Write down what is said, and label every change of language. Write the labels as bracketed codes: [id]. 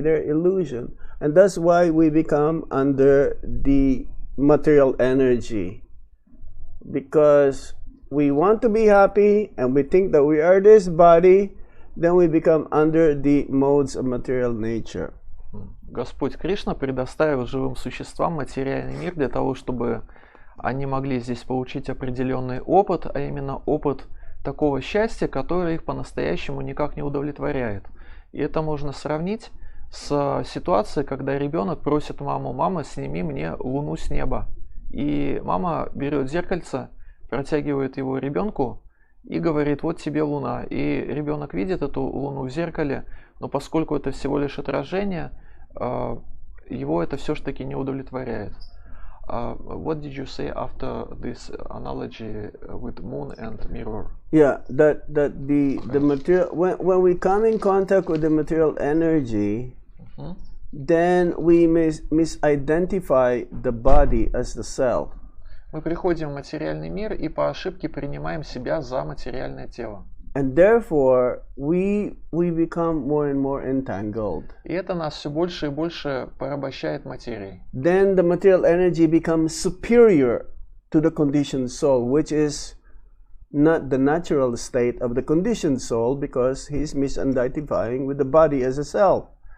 [en] They're illusion. And that's why we become under the material energy. because we want to be happy and we think that we are this body, then we become under the modes of material nature. [ru] Господь Кришна предоставил живым существам материальный мир для того, чтобы они могли здесь получить определенный опыт, а именно опыт такого счастья, которое их по-настоящему никак не удовлетворяет. И это можно сравнить с ситуацией, когда ребенок просит маму: «Мама, сними мне луну с неба». И мама берет зеркальце, протягивает его ребенку и говорит: «Вот тебе луна». И ребенок видит эту луну в зеркале, но поскольку это всего лишь отражение, его это все-таки не удовлетворяет. [en] What did you say after this analogy with moon and mirror? Yeah, that the material, when we come in contact with the material energy, then we misidentify the body as the self. [ru] Мы приходим в материальный мир и по ошибке принимаем себя за материальное тело. [en] And therefore, we become more and more entangled. [ru] И это нас все больше и больше порабощает материей. [en] Then the material energy becomes superior to the conditioned soul, which is not the natural state of the conditioned soul, because he's misidentifying with the body as a self.